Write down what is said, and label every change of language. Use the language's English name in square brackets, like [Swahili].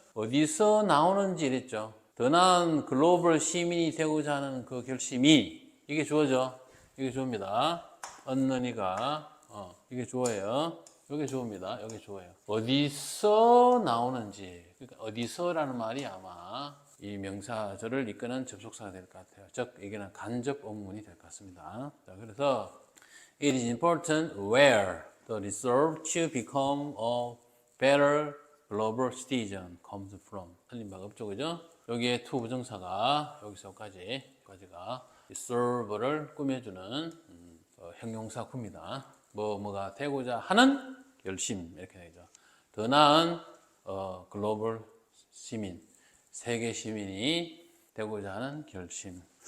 [Korean] 어디서 나오는지 이랬죠. 더 나은 글로벌 시민이 되고자 하는 그 결심이, 이게 주어죠. 이게 주어입니다. 언는이가, 이게 주어예요. 이게 주어입니다. 여기 주어예요. 어디서 나오는지, 그러니까 어디서라는 말이 아마 이 명사절을 이끄는 접속사가 될 것 같아요. 즉, 이게는 간접 어문이 될 것 같습니다. 자, 그래서 [English] it is important where the resolve to become a better global citizen comes from. [Korean] 틀린 바가 없죠, 그죠? 여기에 to 부정사가 여기서까지가 resolve를 꾸며주는 형용사 구입니다. 뭐가 되고자 하는 결심 이렇게 되죠. 더 나은 글로벌 시민, 세계 시민이 되고자 하는 결심.